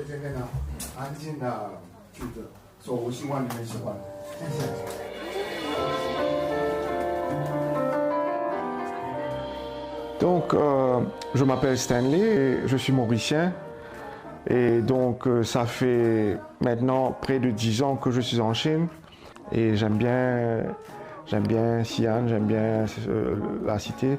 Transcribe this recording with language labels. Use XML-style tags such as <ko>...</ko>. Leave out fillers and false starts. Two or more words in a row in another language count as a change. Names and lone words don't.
<zh>点点的安静的句子，所以我希望你们喜欢，谢谢。</zh> <fr>Donc, je m'appelle Stanley, et je suis mauricien et donc ça fait maintenant près de 10 ans que je suis en Chine et j'aime bien Xi'an, j'aime bien la cité.</fr>